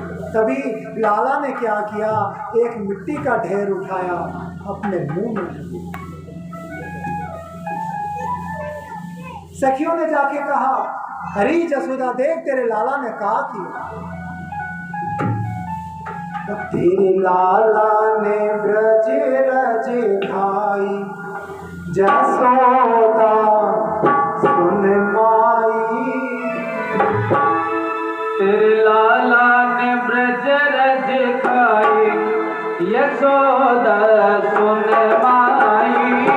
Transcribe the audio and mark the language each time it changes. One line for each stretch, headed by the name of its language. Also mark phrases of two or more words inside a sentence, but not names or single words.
Hindi: तभी लाला ने क्या किया, एक मिट्टी का ढेर उठाया, अपने मुंह में डाली। सखियों ने जाके कहा, हरी जसोदा देख तेरे लाला ने कहा किया। तेरे लाला ने ब्रज रज खाई, जसोदा सुन माई। तेरे लाला ने ब्रज रज खाई, यशोदा सुन माई।